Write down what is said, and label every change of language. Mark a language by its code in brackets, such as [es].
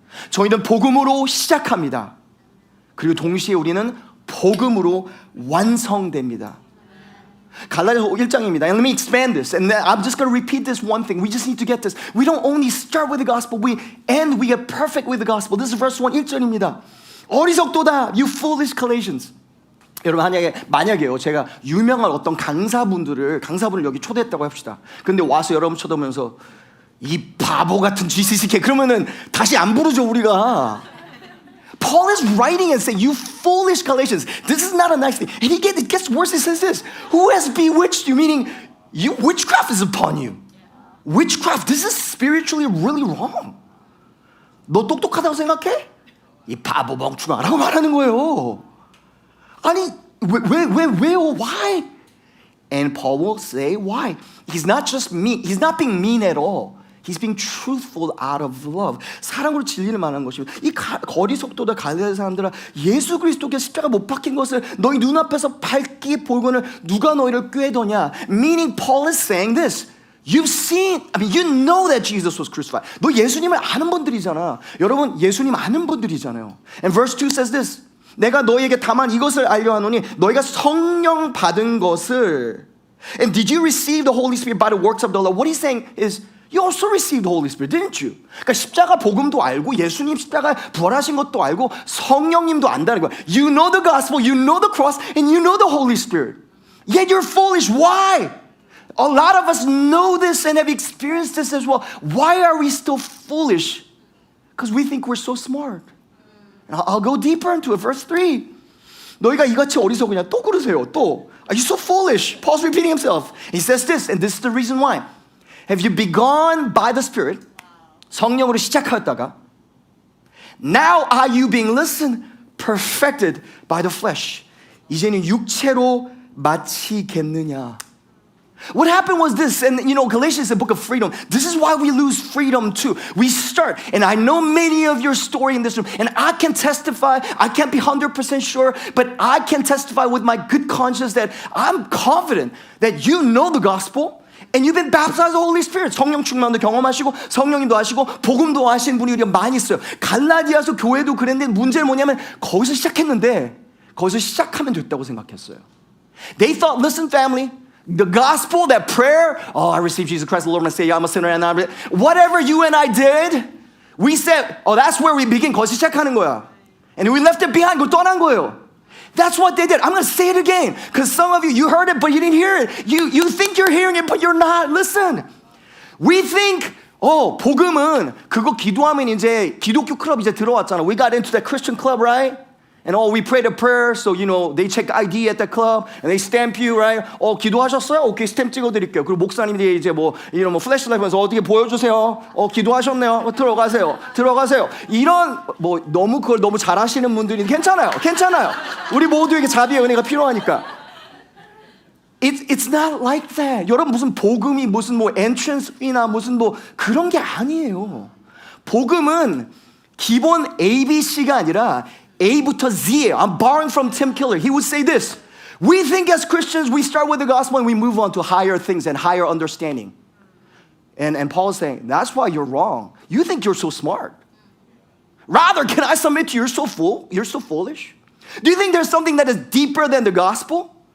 [ko] 저희는 복음으로 시작합니다. 그리고 동시에 우리는 복음으로 완성됩니다. 갈라디아서 1장입니다. [en] And let me expand this. And then I'm just going to repeat this one thing. We just need to get this. We don't only start with the gospel, we get perfect with the gospel. This is verse 1, [ko] 1절입니다. 어리석도다, [en] you foolish Galatians. [ko] 여러분 만약에요, 제가 유명한 어떤 강사분을 여기 초대했다고 합시다. 근데 와서 여러분 쳐다보면서 이 바보 같은 GCCK 그러면은 다시 안 부르죠 우리가. [en] Paul is writing and saying, you foolish Galatians, this is not a nice thing. And it gets worse. He says this, who has bewitched you? Meaning, witchcraft is upon you. Witchcraft, this is spiritually really wrong. [ko] 너 똑똑하다고 생각해? 이 바보 멍충아 라고 말하는 거예요. 아니, 왜요? [en] Why? And Paul will say why. He's not just mean. He's not being mean at all. He's being truthful out of love. [ko] 사랑으로 진리를 말하는 것입니다. 이 거리 속도들 갈릴리 사람들아 예수 그리스도께 십자가 못 박힌 것을 너희 눈앞에서 밝게 보고는 누가 너희를 꾀더냐. [en] Meaning Paul is saying this. You've seen, you know that Jesus was crucified. [ko] 너 예수님을 아는 분들이잖아. 여러분 예수님 아는 분들이잖아요. [en] And verse 2 says this. [ko] 내가 너희에게 다만 이것을 알려 하노니 너희가 성령 받은 것을 [en] And did you receive the Holy Spirit by the works of the law? What he's saying is You also received the Holy Spirit, didn't you? [ko] 그러니까 십자가 복음도 알고 예수님 십자가 부활하신 것도 알고 성령님도 안다는 거야. [en] You know the gospel, you know the cross, and you know the Holy Spirit. Yet you're foolish. Why? A lot of us know this and have experienced this as well. Why are we still foolish? Because we think we're so smart. And I'll go deeper into it. Verse 3. [ko] 너희가 이같이 어리석으냐? 또 그러세요. 또. [en] Are you so foolish? Paul's repeating himself. He says this, and this is the reason why. Have you begun by the Spirit? [ko] 성령으로 시작하였다가 [en] Now are you being, listen, perfected by the flesh. [ko] 이제는 육체로 마치겠느냐. [en] What happened was this, and Galatians is a book of freedom. This is why we lose freedom too. We start, and I know many of your story in this room, and I can testify, I can't be 100% sure, but I can testify with my good conscience that I'm confident that you know the gospel, and you've been baptized with the Holy Spirit. [ko] 성령 충만도 경험하시고 성령님도 하시고 복음도 하신 분이 우리가 많이 있어요. 갈라디아서 교회도 그랬는데 문제는 뭐냐면 거기서 시작했는데 거기서 시작하면 됐다고 생각했어요. [en] They thought, listen family, the gospel, that prayer, I received Jesus Christ, the Lord, my Savior, I'm a sinner, and whatever you and I did, we said, that's where we begin. [ko] 거기서 시작하는 거야. [en] And we left it behind. [ko] 그걸 떠난 거예요. [en] That's what they did. I'm going to say it again. Because some of you heard it, but you didn't hear it. You think you're hearing it, but you're not. Listen. We think, [ko] 복음은 그거 기도하면 이제 기독교 클럽 이제 들어왔잖아. [en] We got into that Christian club, right? And we prayed a prayer, so they check ID at the club, and they stamp you, right? [ko] 기도하셨어요? 오케이, 스탬프 찍어드릴게요. 그리고 목사님들이 이제 플래시라이트 하면서 어떻게 보여주세요? 기도하셨네요. 들어가세요. 이런 너무 그걸 너무 잘하시는 분들이 괜찮아요. 우리 모두에게 자비의 은혜가 필요하니까. [en] It's not like that. [ko] 여러분 무슨 복음이 무슨 [en] entrance fee [ko] 나 무슨 그런 게 아니에요. 복음은 기본 ABC가 아니라 A부터 Z예요. [en] I'm borrowing from Tim Keller. He would say this. We think as Christians, we start with the gospel and we move on to higher things and higher understanding. And Paul is saying, that's why you're wrong. You think you're so smart. Rather, can I submit to you, you're so foolish? Do you think there's something that is deeper than the gospel?